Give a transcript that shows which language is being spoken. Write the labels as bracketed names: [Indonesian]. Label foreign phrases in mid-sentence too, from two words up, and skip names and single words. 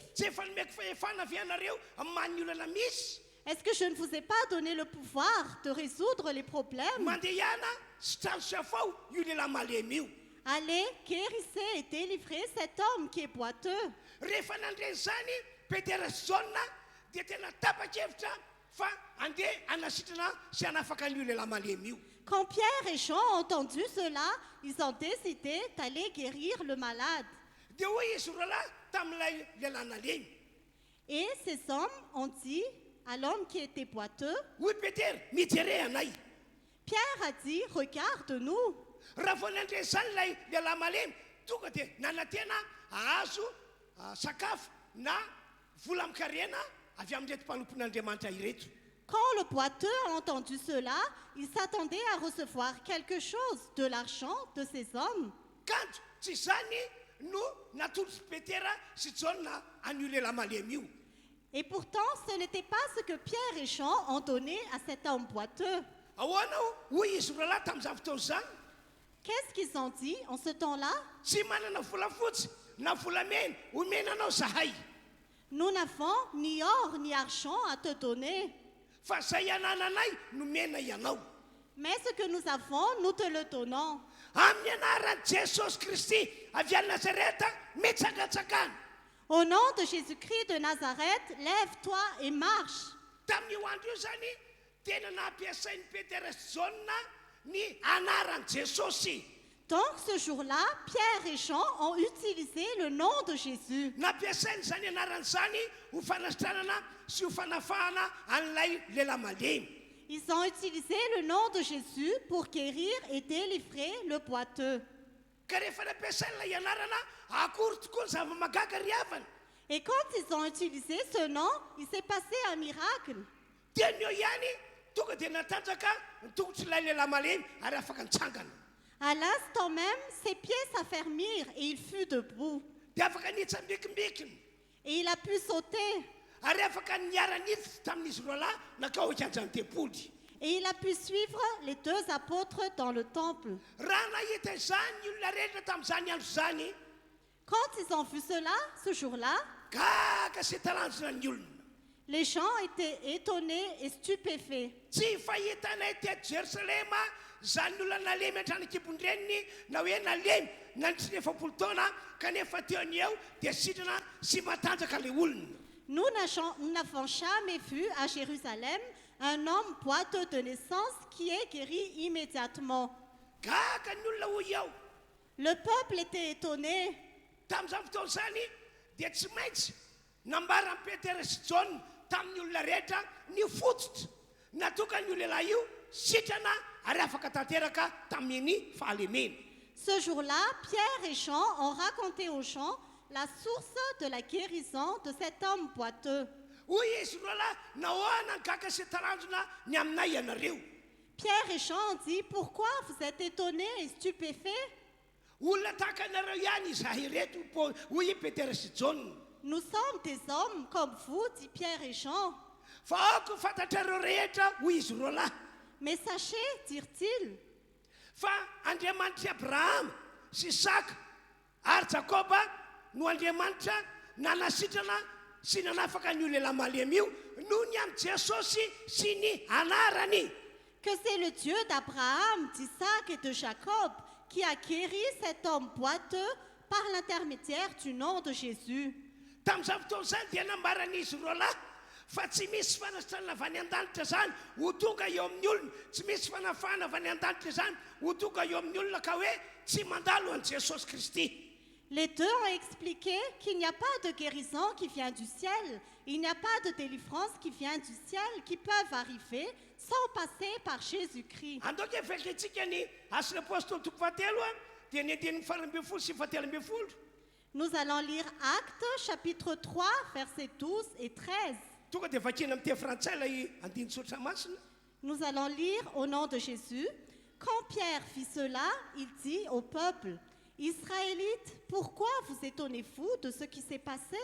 [Malagasy] Tsy efa nomeko fahefana avy ianareo amin'ny ny olana misy. [French] Est-ce que je ne vous ai pas donné le pouvoir de résoudre les problèmes? [Malagasy] Mandehana sy trano safao io lehilahy malemy io. [French] Allez, guérissez et délivrez cet homme qui est boiteux. [Malagasy] Rehefa nandre zany Petera sy John dia tena tapa-kevitra fa andeha hanasitrana sy hanafaka n'io lehilahy malemy io. [French] Quand Pierre et Jean ont entendu cela, ils ont décidé d'aller guérir le malade. [Malagasy] Dia hoy izy roalahy tamin'ilay lehilahy nalemy. [French] Et ces hommes ont dit à l'homme qui était boiteux, [Malagasy] Hoy Petera, mijere anay. [French] Pierre a dit, regarde-nous. [Malagasy] Raha vao nandre zany lay lehilahy malemy tonga dia nanantena ahazo sakafo na vola mikarena avy amin'reto mpanompon'Andriamanitra ireto. [French] Quand le boiteux a entendu cela, il s'attendait à recevoir quelque chose, de l'argent de ces hommes. [Malagasy] Kanto tsy zany no natolotsy Petera sy John an'io lehilahy malemy io. [French] Et pourtant, ce n'était pas ce que Pierre et Jean ont donné à cet homme boiteux. [Malagasy] Ahoana hoy izy roalahy tamin'izany fotoana zany [French] Qu'est-ce qu'ils ont dit en ce temps-là? [Malagasy] tsy manana volafotsy na volamena omenanao zahay [French] Nous n'avons ni or ni argent à te donner, [Malagasy] fa zay anananay nomena ianao [French] mais ce que nous avons, nous te le donnons. [Malagasy] amin'ny anaran'i Jesosy Kristy avy any Nazareta mitsakatsakana. [French] Au nom de Jésus-Christ de Nazareth, lève-toi et marche. [Malagasy] Tamin'io andro io zany tena nampiasain'ny Petera sy John ny anaran'i Jesosy. [French] Donc ce jour-là, Pierre et Jean ont utilisé le nom de Jésus. [Malagasy] Nampiasainy zany anarany zany ho fanasitranana sy ho fanafahana an'ilay lehilahy malemy. [French] Ils ont utilisé le nom de Jésus pour guérir et délivrer le boiteux. [Malagasy] Ka rehefa nampiasainy ilay anarana akory tokoa ny zava-magaga ry havana. [French] Et quand ils ont utilisé ce nom, il s'est passé un miracle. [Malagasy] Dia ny eo ihany tonga dia natanjaka ny tongotr'ilay lehilahy malemy ary afaka nitsangana. [French] À l'instant même, ses pieds s'affermirent et il fut debout. [Malagasy] Dia afaka nitsambikimbikiny [French] Et il a pu sauter. [Malagasy] ary afaka niara-niditra tamin'izy roalahy nakao ikanjany tempoly. [French] Et il a pu suivre les deux apôtres dans le temple. [Malagasy] Raha nahita izany ny olona rehetra tamin'izany andro zany [French] Quand ils ont vu cela, ce jour-là, [Malagasy] gaga sy talanjona ny olona. [French] Les gens étaient étonnés et stupéfaits. [Malagasy] tsy fahitanay teto Jerosalema zany olona nalemy antrano-kibon-dreniny na hoe nalemy nandritry ny efapolo taona kanefa teony eo dia sitrana sy matanjaka le olona. [French] Nous n'avons jamais vu à Jérusalem un homme boiteux de naissance qui est guéri immédiatement. [Malagasy] Gaga ny olona hoy eo. [French] Le peuple était étonné. [Malagasy] Tamin'izany fotoana zany dia tsy maintsy nambara ny Petera sy Jona tamin'ny olona rehetra ny fototra natoka ny olona io sitrana ary afaka tanteraka tamin'ny fahalemena. [French] Ce jour-là, Pierre et Jean ont raconté aux gens la source de la guérison de cet homme boiteux. [Malagasy] Hoy izy roalahy nahoana ny gaga sy taranjona ny aminay ianareo. [French] Pierre et Jean ont dit, pourquoi vous êtes étonnés et stupéfaits? [Malagasy] Olona tahaka anareo ihany izahay reto hoy Petera sy Jona. [French] Nous sommes des hommes comme vous, dit Pierre et Jean. [Malagasy] Fa aoko fantatrareo rehetra hoy izy roalahy [French] Mais sachez, dirent-ils, [Malagasy] fa Andriamanitra Abrahama sy Isaka ary Jakoba no Andriamanitra nanasitrana sy nanafaka ny olona malemy io noho ny amin'ny Jesosy sy ny anarany. [French] que c'est le Dieu d'Abraham, d'Isaac et de Jacob qui a guéri cet homme boiteux par l'intermédiaire du nom de Jésus. [Malagasy] Tamin'izany fotoana izany dia nambaran'izy roalahy fa tsy misy fanasitranana avy any an-danitra zany ho tonga eo amin'ny olona, tsy misy fanafahana avy any an-danitra zany ho tonga eo amin'ny olona ka hoe tsy mandalo an'i Jesosy Kristy. [French] Les deux ont expliqué qu'il n'y a pas de guérison qui vient du ciel, il n'y a pas de délivrance qui vient du ciel qui peuvent arriver sans passer par Jésus-Christ. [Malagasy] Andoka evelika itsika ny Asin'ny Apôstôly toko fahatelo dia ny andinin'ny faha 12 sy fahatelo ambin'ny folo. [French] Nous allons lire Actes chapitre 3 versets 12 et 13. [Malagasy] Tonga dia vakina amin'ny teny frantsay ilay andiny tsotra masina. [French] Nous allons lire au nom de Jésus. Quand Pierre fit cela, il dit au peuple, Israélites, pourquoi vous étonnez-vous de ce qui s'est passé?